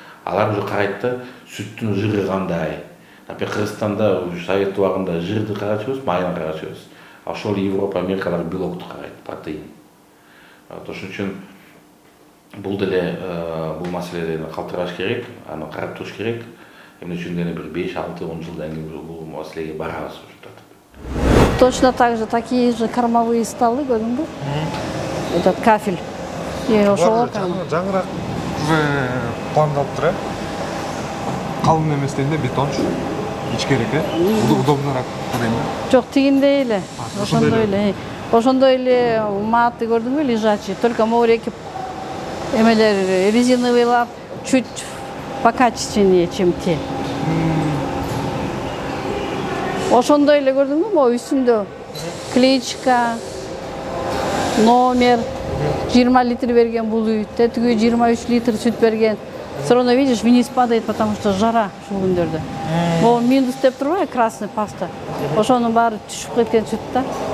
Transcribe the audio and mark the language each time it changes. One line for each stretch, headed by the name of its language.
Kyrgyz: Алар уже карайт да сүттүн жыры кандай. Например, Кыргызстанда совет убагында жырды карачубуз, майын карачубуз. Ошол Европа, Америкалар белокту карайт, протеин. Ошон үчүн бул деле бул маселени калтырбаш керек, аны карап туруш керек. Эмне үчүн дегенде бир 5-6-10 жылдан кийин бул маселеге барабыз.
Russian: Точно так же, такие же кормовые столы,
Kyrgyz: көрдүңбү?
Russian: Этот кафель. Ошол
Kyrgyz: жаңыраак уже пландалып тур, калың эмес дегенде бетончу ичкерээк, удобнораак дейм да. Жок, тигиндей эле. Ошондой эле. Ошондой эле маты көрдүңбү, лежачий, только моуреки эмелер резиновыйлар
Russian: чуть покачественнее, чем те.
Kyrgyz: Ошондой эле көрдүңбү, могу үстүндө кличка, номер, 20 литр берген бул үй, тетиги 23 литр сүт берген.
Russian: Все равно видишь, вниз падает, потому что жара
Kyrgyz: ушул күндөрдө. Могу минус деп турбайбы,
Russian: красный паста.
Kyrgyz: Ошонун баары түшүп кеткен сүт да.